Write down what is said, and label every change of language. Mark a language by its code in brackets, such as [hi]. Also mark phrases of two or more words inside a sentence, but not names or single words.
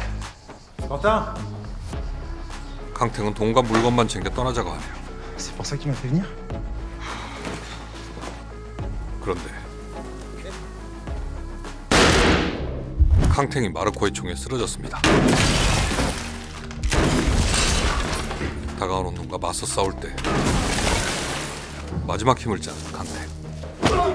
[ko] Quentin, 캉탱은 돈과 물건만 챙겨 떠나자고 하네요. [fr] C'est pour ça qu'il m'a fait venir. [ko] 그런데 캉탱이 마르코의 총에 쓰러졌습니다. 다가오는 놈과 맞서 싸울 때 마지막 힘을 짜는 캉탱.